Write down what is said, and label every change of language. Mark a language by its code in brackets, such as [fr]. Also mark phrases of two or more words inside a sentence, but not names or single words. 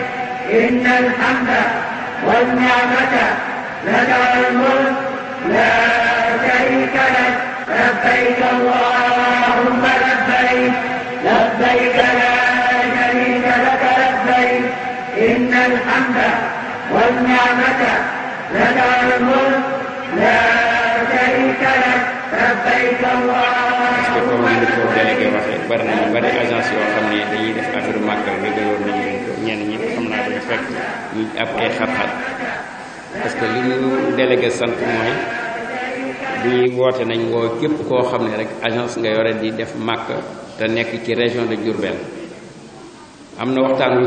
[ar] إن الحمد والنعمة لك الملك لا شريك لك لبيك اللهم لبيك لبيك لا شريك لك لبيك إن الحمد والنعمة لك الملك لا شريك لك لبيك اللهم لبيك. [wo] bari na bari agence yoo xam ne dañuy def affaire màggal régaloon nañu leen ko ñenn ñi xam naa dañu fekk ñu ab ay xat-xat [fr] parce que [wo] li ñu délégué sant mooy bi woote nañ woo képp koo xam ne rek agence nga yore di def màkk te nekk ci [fr] région de Diourbel [wo] am na waxtaan wi